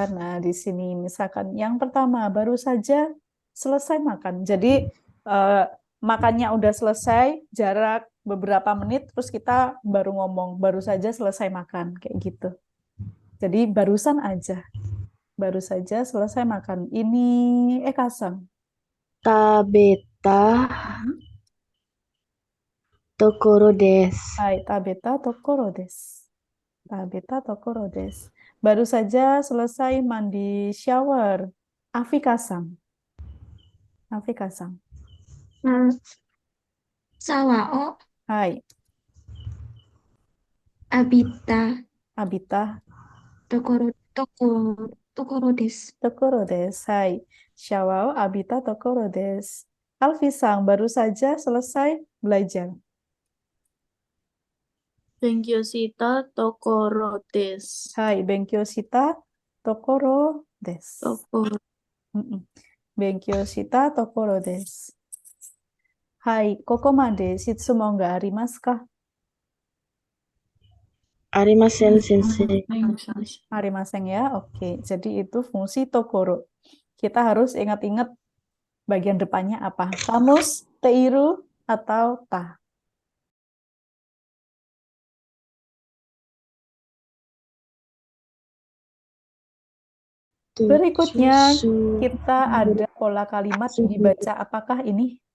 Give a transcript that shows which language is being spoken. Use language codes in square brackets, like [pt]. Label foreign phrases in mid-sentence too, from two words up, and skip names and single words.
[id] Nah, di sini misalkan yang pertama baru saja selesai makan. Jadi makannya udah selesai, jarak beberapa menit terus kita baru ngomong baru saja selesai makan kayak gitu. Jadi barusan aja. Baru saja selesai makan. Ini Eka-san. [ja] 食べたところです. はい、食べたところです。食べたところです. [id] Baru saja selesai mandi shower. Afika-san. Afika-san. [ja] Sawao Hai, abita Abita ところです. ところです. はい、シャワーを浴びたところです. [id] Alfi-san, baru saja selesai belajar. [ja] 勉強したところです. はい、勉強したところです. Tokoro. Mm-mm. 勉強したところです。はい、ここまで質問がありますか? ありません、先生. ありませんや, [id] oke. Jadi itu fungsi tokoro. Kita harus ingat-ingat bagian depannya apa. Kamus, teiru, atau ta. Berikutnya kita ada pola kalimat dibaca apakah ini?